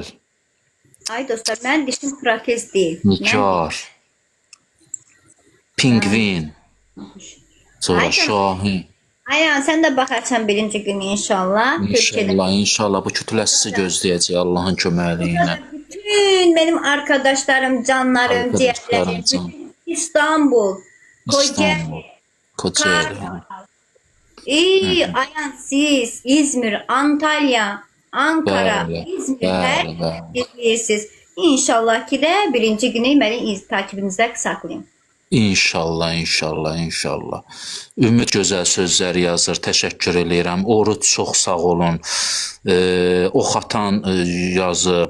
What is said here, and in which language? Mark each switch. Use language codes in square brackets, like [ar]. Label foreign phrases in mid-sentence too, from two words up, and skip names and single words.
[az] Ay dostlar, mən dişim protez deyil. Nikar. Pingvin. Sonra Şahin. Ayan, sən də baxarsan birinci günü inşallah. İnşallah bu kütləsi gözləyəcək Allahın köməkliyi ilə. Bütün mənim arkadaşlarım, canlarım, ciyərlərim, İstanbul, Kocaeli. Ayan, siz, İzmir, Antalya, Ankara, İzmir, hər bilirsiniz. İnşallah ki də birinci günü məni takibinizdə saxlayın. İnşallah. Ümid gözəl sözlər yazır. Təşəkkür eləyirəm. Oruç çox sağ olun. Oxatan yazıb.